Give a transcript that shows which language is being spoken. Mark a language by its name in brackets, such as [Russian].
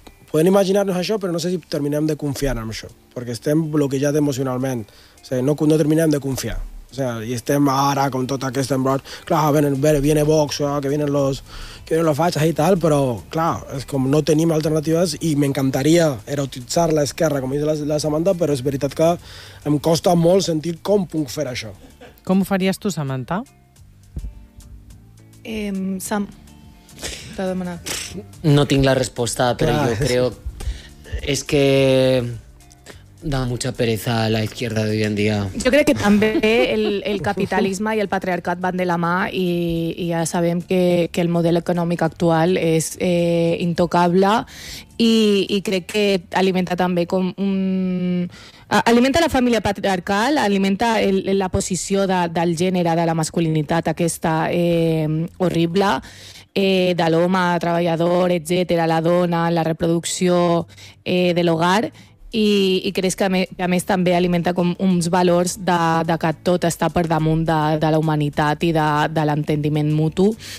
[Catalan] podem imaginar-nos això, però no sé si terminem de confiar en això, perquè estem bloquejats emocionalment, o sigui, no terminem de confiar, o sigui, i estem ara amb tot aquest embrot, clar, [Spanish] viene Vox, que vienen los fachas [Catalan] i tal, però clar, és com no tenim alternatives i m'encantaria erotitzar l'esquerra, com diu la Samantha, però és veritat que em costa molt sentir com puc fer això. Com ho faries tu, Samantha? Sam, t'ha demanat. No tinc la resposta, però clar, jo crec que [Spanish] da mucha pereza a la izquierda de hoy en día. [Catalan] Jo crec que també el capitalisme i el patriarcat van de la mà i ja sabem que el model econòmic actual és intocable i crec que alimenta també com un... Alimenta la família patriarcal, alimenta la posició del gènere, de la masculinitat aquesta horrible, de l'home treballador, etc., la dona, la reproducció de l'hogar, i crec que a més també alimenta com uns valors de que tot està per damunt de la humanitat i de l'entendiment mutu,